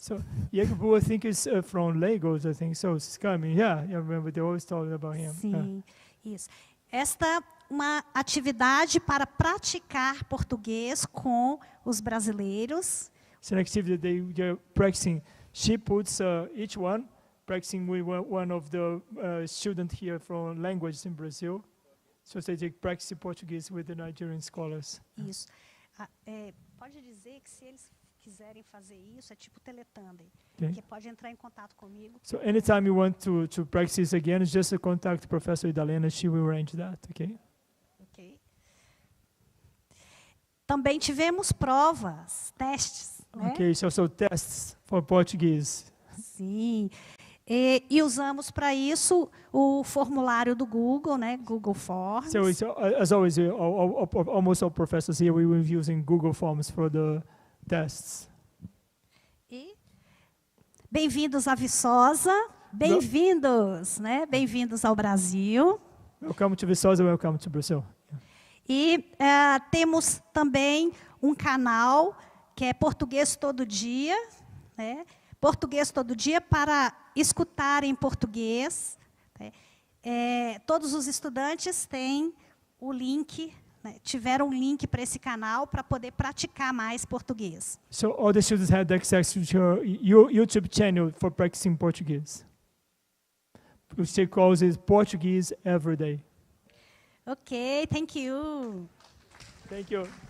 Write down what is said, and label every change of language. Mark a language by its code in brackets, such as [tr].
[en] So Yegbu, I think, is from Lagos, I think. So it's coming. Yeah, I remember they always talk about him. [pt] Sim, isso. Esta uma atividade para praticar português com os brasileiros. [en] It's an activity they're practicing. She puts each one practicing with one of the students here from languages in Brazil. So they practice Portuguese with the Nigerian scholars. [pt] Isso. Pode dizer que se eles quiserem fazer isso, é tipo teletandem. [en] Okay. [pt] Que pode entrar em contato comigo. [en] So anytime you want to practice this again, just contact Professor Idalena. She will arrange that, okay? Ok. [pt] Também tivemos provas, testes. Né? [en] Okay, so tests for Portuguese. [pt] Sim. E usamos para isso o formulário do Google, né? [en] Google Forms. So it's, as always, almost all professors here, we were using Google Forms for the tests. [pt] E bem-vindos à Viçosa, bem-vindos, né? Bem-vindos ao Brasil. [en] Welcome to Viçosa, welcome to Brazil. [pt] E temos também um canal que é Português Todo Dia, né? Português Todo Dia para escutar em português. Né? Todos os estudantes têm o link, né? Tiveram um link para esse canal para poder praticar mais português. [en] So all the students had access to your YouTube channel for practicing Portuguese, which they calls it Portuguese Every Day. Ok, thank you. Thank you.